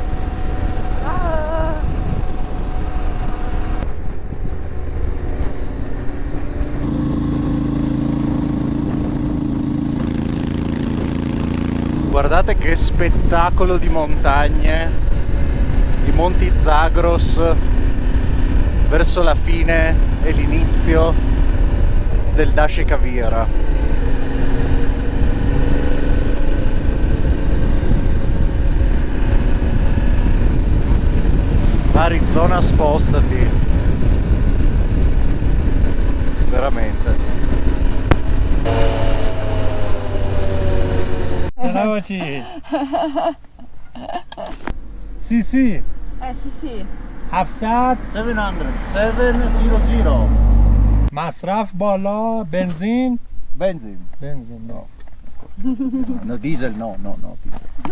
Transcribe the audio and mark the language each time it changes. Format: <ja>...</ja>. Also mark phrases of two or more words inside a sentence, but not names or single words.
<it>Guardate che spettacolo di montagne, i monti Zagros verso la fine e l'inizio del Dasht e Kavir. Arizona, spostati, veramente. باشی سی سی Sì. 700 700</it> <fa>مصرف بالا بنزین benzin. بنزین</fa> <it>No, no diesel, no diesel.</it>